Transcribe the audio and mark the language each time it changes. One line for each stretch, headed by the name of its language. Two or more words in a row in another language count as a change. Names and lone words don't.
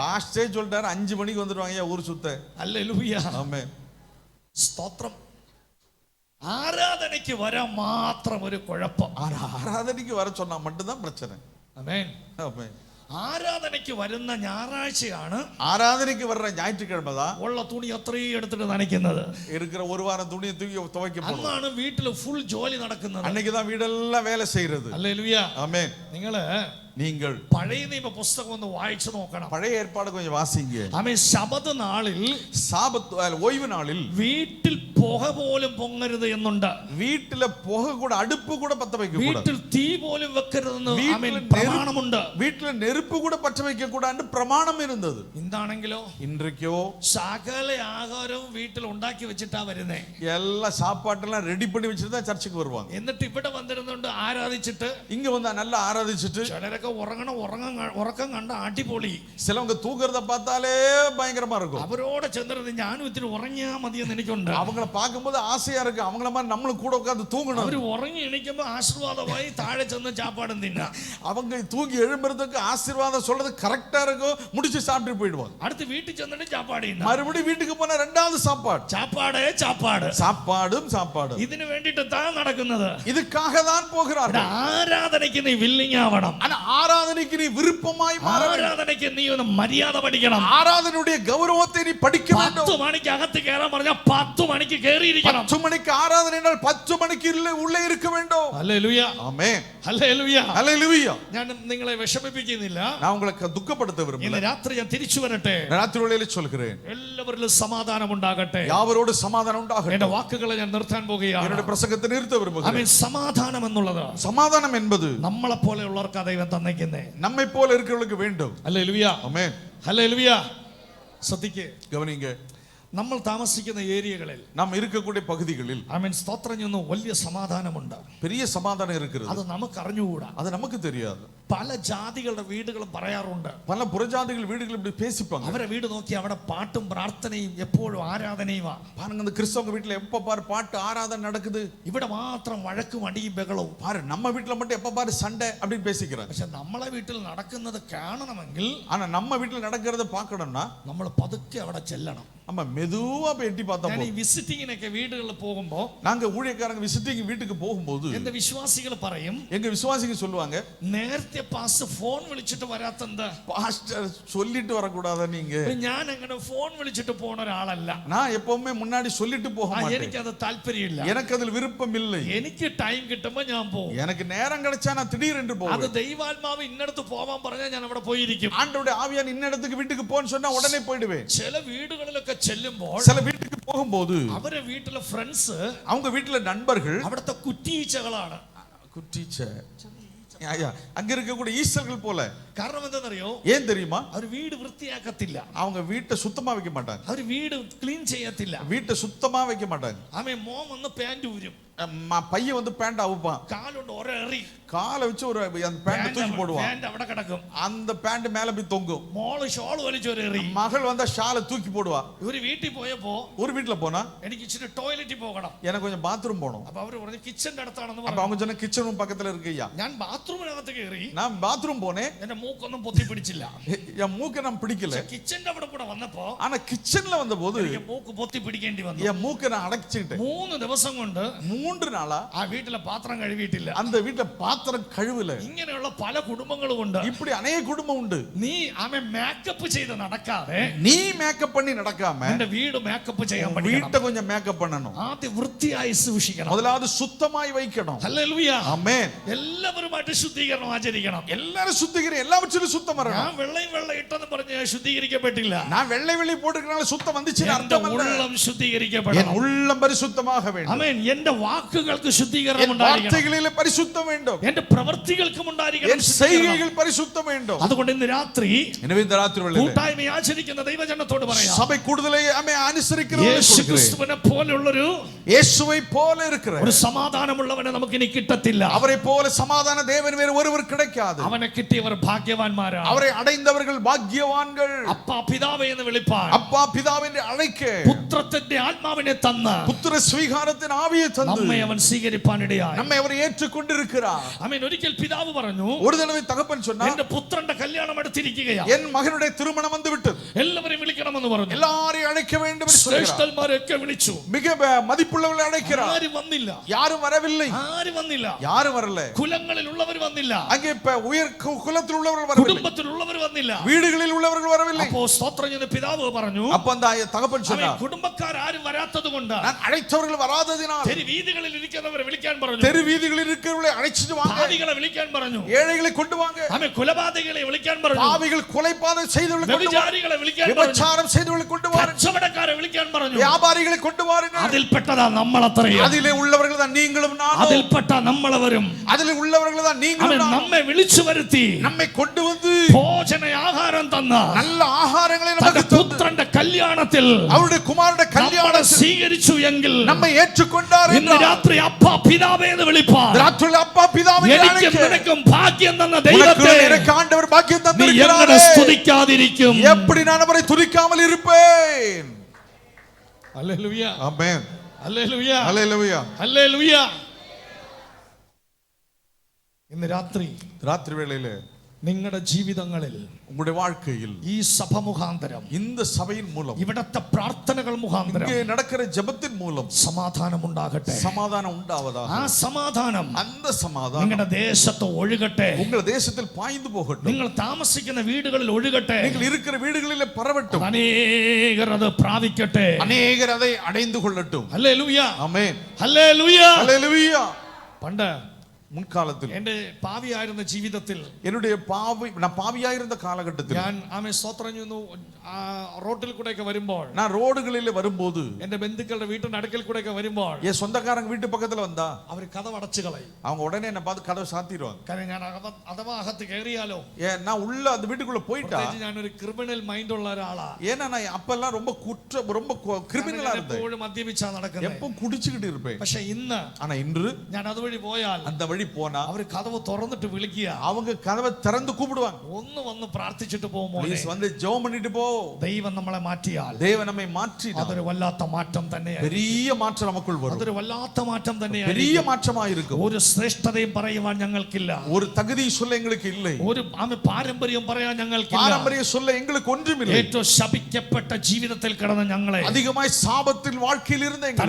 Tamil: பாஸ்டே சொல்லிட்டாரு 5 மணிக்கு வந்துருவாங்க ஊர் சுத்த.
Malayalam: ഹല്ലേലൂയ.
Tamil: ஆமென்.
Malayalam: സ്തോത്രം. ആരാധനയ്ക്ക് വരാൻ മാത്രം ഒരു കുഴപ്പം.
Tamil: ஆராதனைக்கு வர சொன்னா மட்டும்தான் பிரச்சனை.
Malayalam: ആമേൻ.
Tamil: ஆமென்.
Malayalam: ആരാധനയ്ക്ക് വരുന്ന ഞായറാഴ്ചയാണ്
Tamil: ஆராதனைக்கு வர்ற ஞாயிற்றுக்கிழமை தான்
Malayalam: ഉള്ള തുണി അത്രയും എടുത്തിട്ട് നനയ്ക്കുന്നത്.
Tamil: இருக்கிற ஒரு வாரம் துணியை தூக்கி துவைக்க போறோம்.
Malayalam: അന്നാണ് വീട്ടിൽ ഫുൾ ജോലി നടക്കുന്നത്.
Tamil: அன்னைக்கு தான் வீடெல்லாம் வேலை செய்யறது.
Malayalam: ഹല്ലേലൂയ.
Tamil: ஆமென்.
Malayalam: നിങ്ങള്
Tamil: நீங்கள்
Malayalam: പഴയ നിയമ പുസ്തകം ഒന്ന് വായിച്ചു നോക്കണം.
Tamil: பழைய ஏற்பாடு கொஞ்சம் வாசிங்க.
Malayalam: ആമേൻ. ശബത്ത് നാളിൽ,
Tamil: சாபத்து ஓய்வு நாளில்
Malayalam: വീട്ടിൽ പുക പോലും പൊങ്ങരുത് എന്നുണ്ട്.
Tamil: வீட்டுல புகை கூட அடுப்பு கூட பத்த வைக்க கூடாது.
Malayalam: വീട്ടിൽ തീ പോലും വെക്കരുതെന്ന് ആമേൻ
Tamil: வீட்டுல
Malayalam: പ്രമാണമുണ്ട്.
Tamil: வீட்டுல நெருப்பு கூட பற்ற வைக்க கூடாதுன்னு பிரமாணம் இருந்தது.
Malayalam: എന്താണെങ്കിലോ
Tamil: இன்றைக்கோ
Malayalam: സകല ആഹാരവും വീട്ടിൽ ഉണ്ടാക്കി വെച്ചിട്ടാ വരുന്നേ.
Tamil: எல்லா சாப்பாட்டெல்லாம் ரெடி பண்ணி வச்சுட்டு தான் சர்ச்சுக்கு வருவாங்க.
Malayalam: എന്നിട്ട് ഇവിടെ വന്നിരുന്നുണ്ട് ആരാധിച്ചിട്ട്,
Tamil: இங்க வந்தா நல்லா ஆராதிச்சுட்டு,
Malayalam: ചിലരൊക്കെ ഉറക്കം കണ്ട അടിപൊളി.
Tamil: சிலவங்க தூங்குறத பார்த்தாலே பயங்கரமா இருக்கும்.
Malayalam: അവരോട് ചെന്നിരുന്ന് ഞാനും ഇത്തിരി ഉറങ്ങിയാ മതിയെന്ന് എനിക്കുണ്ട്.
Tamil: அவங்கள பார்க்கும்போது ஆசையா இருக்கு, அவங்கள மாதிரி நம்மளும் கூட உட்கார்ந்து தூங்கணும்.
Malayalam: അവര് ഉറങ്ങി എണീക്കുമ്പോ ആശീർവാദമായി താഴെ ചെന്ന് ചാപ്പാടും തിന്നാ.
Tamil: அவங்க தூங்கி எழும்புறதுக்கு ஆசீர்வாதம் சொல்றது கரெக்டா இருக்கும். முடிச்சு சாப்பிட்டு போயிடுவாங்க.
Malayalam: അടുത്ത് വീട്ടിൽ ചെന്നിട്ട് ചാപ്പാട് തിന്നാ.
Tamil: மறுபடியும் வீட்டுக்கு போனா ரெண்டாவது சாப்பாடு. சாப்பாடும் சாப்பாடு.
Malayalam: ഇതിനു വേണ്ടിട്ട് താൻ നടക്കുന്നത്.
Tamil: இதுக்காக தான் போகிறார்கள்.
Malayalam: ആരാധനയ്ക്ക് നീ വില്ലിങ് ആവണം.
Tamil: ஆனா ஆராதனைக்கு நீ விருப்பமாய் மாற வேண்டும்.
Malayalam: ആരാധനയ്ക്ക് നീ ഒന്ന് മര്യാദ പഠിക്കണം.
Tamil: ஆராதனையுடைய கௌரவத்தை நீ படிக்க வேண்டும்.
Malayalam: 10 മണിക്ക് അകത്ത് കയറാൻ പറഞ്ഞാൽ 10 മണിക്ക് കയറിയിരിക്കണം.
Tamil: 10 மணிக்கு ஆராதனை என்றால் 10 மணிக்கு உள்ளே இருக்க வேண்டும்.
Malayalam: ഹല്ലേലൂയ.
Tamil: ஆமென்.
Malayalam: ഹല്ലേലൂയ.
Tamil: ஹல்லேலூயா.
Malayalam: ഞാൻ നിങ്ങളെ വിഷമിപ്പിക്കുന്നില്ല.
Tamil: நான் உங்களை துக்கப்படுத்த
Malayalam: ഇന്ന്
Tamil: விரும்பல.
Malayalam: രാത്രി ഞാൻ തിരിച്ചു വരട്ടെ.
Tamil: ராத்திரி வேளையில சொல்கிறேன்,
Malayalam: എല്ലാവരിലും സമാധാനം ഉണ്ടാകട്ടെ.
Tamil: யாவரோடு சமாதானம் உண்டாகட்டும்.
Malayalam: എന്റെ വാക്കുകളെ ഞാൻ നിർത്താൻ പോകുകയാണ്.
Tamil: என்னுடைய பிரசங்கத்தை நிறுத்த விரும்புகிறேன்.
Malayalam: ആമേൻ. സമാധാനം എന്നുള്ളത്
Tamil: சமாதானம் என்பது
Malayalam: നമ്മളെ പോലെയുള്ളവർക്ക് ദൈവം തന്നേക്കുന്നേ.
Tamil: நம்மை போல இருக்கிறவங்களுக்கு வேண்டும்.
Malayalam: ഹല്ലേലൂയ.
Tamil: ஆமென்.
Malayalam: ഹല്ലേലൂയ. ശ്രദ്ധിക്കേ,
Tamil: கவனிங்க.
Malayalam: നമ്മൾ താമസിക്കുന്ന ഏരിയകളിൽ,
Tamil: நாம் இருக்கக்கூடிய பகுதிகளில்
Malayalam: ആമേൻ, സ്തോത്രം ചെയ്യുന്ന വലിയ സമാധാനമുണ്ട്.
Tamil: பெரிய சமாதானம் இருக்கிறது.
Malayalam: അത് നമുക്ക് അറിഞ്ഞുകൂടാ.
Tamil: அது நமக்கு தெரியாது.
Malayalam: പല ജാതികളുടെ വീടുകളും പറയാറുണ്ട്.
Tamil: பல புறஜாதிகள் வீடுகள் இப்படி பேசிப்பாங்க.
Malayalam: അവരെ വീട് നോക്കി അവിടെ പാട്ടും പ്രാർത്ഥനയും എപ്പോഴും ആരാധനയുമാ.
Tamil: பாருங்க, இந்த கிறிஸ்தவங்க வீட்டுல எப்ப பாரு பாட்டு ஆராதனை நடக்குது.
Malayalam: ഇവിടെ മാത്രം വഴക്കും അടിയും ബഹളവും.
Tamil: பாரு நம்ம வீட்டுல மட்டும் எப்ப பாரு சண்டை அப்படின்னு பேசிக்கிறாங்க.
Malayalam: പക്ഷെ നമ്മളെ വീട്ടിൽ നടക്കുന്നത് കാണണമെങ്കിൽ,
Tamil: ஆனா நம்ம வீட்டுல நடக்கிறத பார்க்கணும்னா
Malayalam: നമ്മൾ പതുക്കെ അവിടെ ചെല്ലണം.
Tamil: நம்ம மெதுவா போய் எட்டி பார்த்தா
Malayalam: ഞാൻ ഈ
Tamil: போதும்.
Malayalam: വിസിറ്റിങ്ങിനൊക്കെ വീടുകളിൽ പോകുമ്പോ
Tamil: நாங்க ஊழியக்காரங்க விசிட்டிங் வீட்டுக்கு போகும்போது
Malayalam: എന്റെ വിശ്വാസികൾ പറയും,
Tamil: எங்க விசுவாசிங்க சொல்லுவாங்க,
Malayalam: നേരത്തെ പാസ് ഫോൺ വിളിച്ചിട്ട് വരാത്തെന്താ?
Tamil: பாஸ்டர் சொல்லிட்டு வரக்கூடாதா நீங்க?
Malayalam: ഞാൻ അങ്ങനെ ഫോൺ വിളിച്ചിട്ട് പോണ ഒരാളല്ല.
Tamil: நான் எப்பவுமே முன்னாடி சொல்லிட்டு போக மாட்டேன்.
Malayalam: എനിക്കത് താല്പര്യമില്ല.
Tamil: எனக்கு அதில் விருப்பம் இல்லை.
Malayalam: എനിക്ക് ടൈം കിട്ടുമ്പോ ഞാൻ പോകും.
Tamil: எனக்கு நேரம் கிடைச்சா நான் திடீரென்று
Malayalam: അത്
Tamil: போவேன்.
Malayalam: ദൈവാത്മാവ് ഇന്നടത്ത് പോവാൻ പറഞ്ഞാൽ ഞാൻ അവിടെ പോയിരിക്കും.
Tamil: ஆண்டவருடைய ஆவியான் இன்ன இடத்துக்கு வீட்டுக்கு போன்னு சொன்னா உடனே போயிடுவேன்.
Malayalam: ചില വീടുകളിലൊക്കെ ചെല്ലുമ്പോൾ
Tamil: சில வீட்டுக்கு போகும்போது
Malayalam: അവരെ വീട്ടിലെ ഫ്രണ്ട്സ്,
Tamil: அவங்க வீட்டுல நண்பர்கள்
Malayalam: അവിടുത്തെ കുറ്റീച്ചകളാണ്.
Tamil: குட்டீச்ச அங்க இருக்கக்கூடிய ஈசல்கள் போல.
Malayalam: കാരണം എന്താണെന്നറിയോ?
Tamil: ஏன் தெரியுமா?
Malayalam: അവർ വീട് വൃത്തിയാക്കത്തില്ല.
Tamil: அவங்க வீட்டை சுத்தமா வைக்க மாட்டாங்க.
Malayalam: അവർ വീട് ക്ലീൻ ചെയ്യത്തില്ല.
Tamil: வீட்டை சுத்தமா வைக்க மாட்டாங்க.
Malayalam: ആമേൻ. മോൻ വന്ന് പാന്റ് ഊരും.
Tamil: பையன் வந்து பேண்ட் அவுப்பான்.
Malayalam: കാലുകൊണ്ട് ഒരേറി
Tamil: காலை வச்சு ஒரு அந்த பேண்ட் தூக்கி போடுவான்.
Malayalam: പാന്റ് അവിടെ കിടക്കും.
Tamil: அந்த பேண்ட் மேல போய் தொங்கும்.
Malayalam: മോള് ഷോൾ വലിച്ചൊരേറി.
Tamil: மகள் வந்தா ஷாலை தூக்கி போடுவா.
Malayalam: ഇവര് വീട്ടിൽ പോയപ്പോ
Tamil: ஒரு வீட்ல போனா
Malayalam: എനിക്ക് ഇച്ചിരി ടോയ്ലറ്റിൽ പോകണം.
Tamil: எனக்கு கொஞ்சம் பாத்ரூம் போகணும்.
Malayalam: അപ്പൊ അവര് പറഞ്ഞു കിച്ചന്റെ അടുത്താണെന്ന്
Tamil: அப்ப
Malayalam: പറഞ്ഞു.
Tamil: அவங்க சொன்ன கிச்சன் ரூம் பக்கத்துல இருக்குய்யா.
Malayalam: ഞാൻ ബാത്റൂമിനകത്ത് കയറി.
Tamil: நான் பாத்ரூம் போனேன்.
Malayalam: എന്റെ മൂക്കൊന്നും പൊത്തി പിടിച്ചില്ല.
Tamil: என் மூக்கை நான் பிடிக்கல.
Malayalam: കിച്ചന്റെ അവിടെ കൂടെ വന്നപ്പോ
Tamil: ஆனா கிச்சன்ல வந்தபோது
Malayalam: എനിക്ക് മൂക്ക് പൊത്തി പിടിക്കേണ്ടി വന്നു.
Tamil: என் மூக்கை நான் அடைச்சிட்டேன்.
Malayalam: 3 ദിവസം കൊണ്ട്
Tamil: 3 நாளா
Malayalam: ആ വീട്ടിലെ പാത്രം കഴുകിയിട്ടില്ല.
Tamil: அந்த வீட்ல பாத்திரம் கழுவல.
Malayalam: ഇങ്ങനെയുള്ള പല കുടുംബങ്ങളും ഉണ്ട്.
Tamil: இப்படி अनेक குடும்பம் உண்டு.
Malayalam: നീ ആമേ മേക്കപ്പ് ചെയ്ത് നടക്കാതെ
Tamil: நீ மேக்கப் பண்ணி நடக்காம
Malayalam: നിന്റെ വീട് മേക്കപ്പ് ചെയ്യാൻ പഠിക്കണം.
Tamil: வீட்டை கொஞ்சம் மேக்கப் பண்ணணும்.
Malayalam: ആദ്യം വൃത്തിയായി സൂക്ഷിക്കണം.
Tamil: முதலாவது சுத்தமாய் வைக்கணும்.
Malayalam: ഹല്ലേലൂയ.
Tamil: ஆமென்.
Malayalam: എല്ലാവരുമായിട്ട് ശുദ്ധീകരണം ആചരിക്കണം.
Tamil: எல்லாரும் சுத்திகரி எல்லாவற்றிலும் சுத்தம் வரணும்.
Malayalam: ഞാൻ വെള്ളയും വെള്ള ഇട്ടെന്ന് പറഞ്ഞ് ശുദ്ധീകരിക്കപ്പെട്ടില്ല.
Tamil: நான் வெள்ளை வெள்ளி போட்டுக்கறனால சுத்தம் வந்துச்சுன்னு
Malayalam: എന്റെ
Tamil: அர்த்தம் அல்ல.
Malayalam: ഉള്ളം ശുദ്ധീകരിക്കപ്പെടണം.
Tamil: என் உள்ளம் பரிசுத்தமாக வேண்டும்.
Malayalam: ആമേൻ. എന്റെ വാക്കുകൾക്ക് ശുദ്ധീകരണം
Tamil: என்
Malayalam: ഉണ്ടായിരിക്കണം.
Tamil: வார்த்தைகளிலே பரிசுத்தம் வேண்டும்.
Malayalam: എന്റെ പ്രവൃത്തികൾക്കും ഉണ്ടായിരിക്കണം
Tamil: என்
Malayalam: ശുദ്ധീകരണം.
Tamil: செய்கைகள் பரிசுத்தம் வேண்டும்.
Malayalam: അതുകൊണ്ട് ഇന്ന് രാത്രി
Tamil: எனவே இந்த ராத்திரி வேளையிலே
Malayalam: കൂട്ടായ്മ ആചരിക്കുന്ന ദൈവജനത്തോട് പറയാം.
Tamil: சபை கூடுதலை ஆமே അനുസരിக்கிறவர்களே
Malayalam: യേശു
Tamil: சொல்கிறேன்.
Malayalam: ക്രിസ്തുവിനെ പോലുള്ളൊരു
Tamil: இயேசுவை போல இருக்கிற
Malayalam: ഒരു സമാധാനമുള്ളവനെ നമുക്ക് ഇനി കിട്ടത്തില്ല.
Tamil: அவரை போல சமாதான தேவன் வேறு ஒருவர் கிடைக்காது.
Malayalam: അവനെ കിട്ടിയവർ ഭാഗ്യവാന്മാരാണ്.
Tamil: அவரை அடைந்தவர்கள் பாக்கியவான்கள்.
Malayalam: അപ്പാ പിതാവേ എന്ന് വിളിപ്പാൻ,
Tamil: அப்பா பிதாவென்று அழைக்க
Malayalam: പുത്രത്തിന്റെ ആത്മാവിനെ തന്ന്
Tamil: புத்திர ஸ்வீகாரத்தின் ஆவியை தந்து
Malayalam: നമ്മെ അവൻ സ്വീകരിപ്പാനിടയായി.
Tamil: நம்மை அவர் ஏற்றுக்கொண்டிருக்கிறார்.
Malayalam: ആമേൻ. ഒരിക്കൽ പിതാവ് പറഞ്ഞു,
Tamil: ஒரு தடவை தகப்பன் சொன்னார்,
Malayalam: എന്റെ പുത്രന്റെ കല്യാണം അടുത്തിരിക്കുകയാണ്,
Tamil: என் மகனுடைய திருமணம் வந்து விட்டது,
Malayalam: എല്ലാവരെയും വിളിക്കണമെന്ന് പറഞ്ഞു.
Tamil: எல்லாரையும் அழைக்க வேண்டும் என்று சொல்கிறார்.
Malayalam: ശ്രേഷ്ഠന്മാരെയൊക്കെ വിളിച്ചു.
Tamil: மிக மதிப்புள்ளவர்களை அழைக்கிறார்.
Malayalam: ആരും വന്നില്ല.
Tamil: யாரும் வரவில்லை.
Malayalam: ആരും വന്നില്ല.
Tamil: யாரும் வரல.
Malayalam: കുലങ്ങളിൽ ഉള്ളവർ വന്നില്ല.
Tamil: அங்கே உயர் குலத்தில் உள்ளவர்கள் வரவில்லை.
Malayalam: കുടുംബത്തിൽ ഉള്ളവർ വന്നില്ല.
Tamil: வீடுகளில் உள்ளவர்கள் வரவில்லை.
Malayalam: അപ്പോ സ്തോത്രം ചെയ്ത പിതാവ് പറഞ്ഞു,
Tamil: அப்ப அந்த தகப்பன் சொன்னார்,
Malayalam: കുടുംബക്കാർ ആരും വരാത്തത് കൊണ്ട്
Tamil: நான் அழைத்தவர்கள் வராததினால்
Malayalam: തെരു വീതികളിൽ ഇരിക്കുന്നവരെ വിളിക്കാൻ പറഞ്ഞു.
Tamil: தெரு வீதிகளில் இருக்கிறவர்களை அழைச்சிட்டு வாங்க.
Malayalam: പാപികളെ വിളിക്കാൻ പറഞ്ഞു.
Tamil: ஏழைகளை கொண்டு வாங்க.
Malayalam: ആമേൻ. കൊലപാതകികളെ വിളിക്കാൻ പറഞ്ഞു.
Tamil: பாவிகள் கொலைபாதகம் செய்தவர்களை கொண்டு வாங்க.
Malayalam: വ്യഭിചാരികളെ വിളിക്കാൻ പറഞ്ഞു.
Tamil: விபச்சாரம் செய்தவர்களை கொண்டு வாருங்கள்.
Malayalam: കച്ചവടക്കാരെ വിളിക്കാൻ പറഞ്ഞു.
Tamil: வியாபாரிகளை கொண்டு வாருங்கள்.
Malayalam: അതിൽപ്പെട്ടതാ നമ്മളത്രയും.
Tamil: அதிலே உள்ளவர்கள் தான் நீங்களும் நானும்.
Malayalam: അതിൽപ്പെട്ട നമ്മളവരും.
Tamil: அதிலே உள்ளவர்கள் தான் நீங்களும்
Malayalam: അവൻ
Tamil: நானும்.
Malayalam: നമ്മെ വിളിച്ചു വരുത്തി
Tamil: நம்மை கொண்டு வந்து
Malayalam: ഭോജന ആഹാരം തന്ന
Tamil: நல்ல ஆகாரங்களை
Malayalam: തന്റെ
Tamil: நமக்கு தந்து
Malayalam: പുത്രന്റെ കല്യാണത്തിൽ
Tamil: அவருடைய കുമാരന്റെ
Malayalam: നമ്മളെ
Tamil: கல்யாணத்தில்
Malayalam: സ്വീകരിച്ചു എങ്കിൽ
Tamil: நம்மை ஏற்றுக்கொண்டார்
Malayalam: ഇന്ന്
Tamil: என்றால்
Malayalam: രാത്രി അപ്പാ പിതാവേ എന്ന് വിളിപ്പാൻ,
Tamil: ராத்திரி அப்பா பிதாவை
Malayalam: എനിക്കും
Tamil: அழைக்க
Malayalam: നിനക്കും ഭാഗ്യം തന്ന
Tamil: உனக்கு
Malayalam: ദൈവത്തെ
Tamil: எனக்கு ஆண்டவர் பாக்கியம்
Malayalam: നീ എങ്ങനെ
Tamil: தந்திருக்கிறாரே.
Malayalam: സ്തുതിക്കാതിരിക്കും?
Tamil: எப்படி நான் அவரை துதிக்காமல் இருப்பேன்?
Malayalam: ഹല്ലേലൂയ.
Tamil: ஆமென்.
Malayalam: ഹല്ലേലൂയ.
Tamil: ஹல்லேலூயா.
Malayalam: ഹല്ലേലൂയ. ഇന്ന് രാത്രി
Tamil: ராத்திரி வேளையிலே
Malayalam: നിങ്ങളുടെ ജീവിതങ്ങളിൽ
Tamil: உங்களுடைய வாழ்க்கையில்
Malayalam: ഈ സഭ മുഖാന്തരം,
Tamil: இந்த சபையின் மூலம்
Malayalam: ഇവിടത്തെ പ്രാർത്ഥനകൾ മുഖാന്തരം
Tamil: இங்கே நடக்கிற ஜெபத்தின் மூலம்
Malayalam: സമാധാനം ഉണ്ടാകട്ടെ.
Tamil: சமாதானம் உண்டாவதாக.
Malayalam: ആ സമാധാനം
Tamil: அந்த സമാധാനം
Malayalam: നിങ്ങളുടെ ദേശത്ത് ഒഴുകട്ടെ.
Tamil: உங்கள் தேசத்தில் பாய்ந்து போகட்டும்.
Malayalam: നിങ്ങൾ താമസിക്കുന്ന വീടുകളിൽ ഒഴുകട്ടെ.
Tamil: நீங்கள் இருக்கிற வீடுகளிலே பரவட்டும்.
Malayalam: അനേകർ അത് പ്രാപിക്കട്ടെ.
Tamil: அநேகர் அதை அடைந்து கொள்ளட்டும்.
Malayalam: ഹല്ലേലൂയ.
Tamil: ஆமென்.
Malayalam: ഹല്ലേലൂയ.
Tamil: ஹல்லேலூயா.
Malayalam: പണ്ട്
Tamil: முன்காலத்தில்
Malayalam: എന്റെ പാവിയായിരുന്ന ജീവിതത്തിൽ
Tamil: என்னுடைய நான் பாவியாயிருந்த காலகட்டத்தில்
Malayalam: ഞാൻ ആമേ സ്തോത്രം ചെയ്യുന്നു, റോട്ടിൽ കൂടെയൊക്കെ വരുമ്പോൾ,
Tamil: நான் ரோடுகளிலே வரும்போது
Malayalam: എന്റെ ബന്ധുക്കളുടെ വീട്ടിന്റെ അടുക്കൽ കൂടെയൊക്കെ വരുമ്പോൾ
Tamil: என் சொந்தக்காரங்க வீட்டு பக்கத்துல வந்தா
Malayalam: അവർ കഥ അടച്ചു കളയും.
Tamil: அவங்க உடனே என்ன பார்த்து கதவை சாத்திடுவாங்க.
Malayalam: കാരണം ഞാൻ അഥവാ അകത്ത് കയറിയാലോ,
Tamil: நான் உள்ள அந்த വീட்டுக்குள்ள போயிட்டா,
Malayalam: പ്രത്യേകിച്ച് ഞാനൊരു ക്രിമിനൽ മൈൻഡ് ഉള്ള ഒരാളാ.
Tamil: ஏன்னா நான் அப்பெல்லாம் ரொம்ப கிரிமினலா இருந்தேன்.
Malayalam: എപ്പോഴും മദ്യപിച്ചാ നടക്കുന്നത്.
Tamil: எப்பவும் குடிச்சுக்கிட்டு இருப்பேன்.
Malayalam: പക്ഷെ ഇന്ന്
Tamil: ஆனா இன்று
Malayalam: ഞാൻ അതുവഴി പോയാൽ
Tamil: அந்த வழி போனா
Malayalam: അവർ കഥവ് തുറന്നിട്ട് വിളിക്കുക,
Tamil: அவங்க கதவை திறந்து கூப்பிடுவாங்க,
Malayalam: ഒന്ന് വന്ന് പ്രാർത്ഥിച്ചിട്ട് പോകുമോ.
Tamil: ப்ளீஸ் வந்து ஜெபம் பண்ணிட்டு போ.
Malayalam: ദൈവം നമ്മളെ മാറ്റിയാൽ
Tamil: தேவன் நம்மை மாற்றினார்.
Malayalam: അതൊരു വല്ലാത്ത മാറ്റം തന്നെയാണ്.
Tamil: பெரிய மாற்றம் நமக்குள் வரும்.
Malayalam: അതൊരു വല്ലാത്ത മാറ്റം തന്നെയാണ്.
Tamil: பெரிய மாற்றமா இருக்கும்.
Malayalam: ഒരു ശ്രേഷ്ഠതയും പറയുവാൻ ഞങ്ങൾക്കില്ല.
Tamil: ஒரு தகுதி சொல்ல எங்களுக்கு இல்லை.
Malayalam: ഒരു പാരമ്പര്യം പറയാൻ ഞങ്ങൾക്കില്ല.
Tamil: பாரம்பரிய சொல்ல எங்களுக்கு ஒன்றுமில்லை.
Malayalam: ഏറ്റവും ശപിക്കപ്പെട്ട ജീവിതത്തിൽ കിടന്ന ഞങ്ങളെ,
Tamil: அதிகமாய் சாபத்தில் வாழ்க்கையில் இருந்த எங்களை,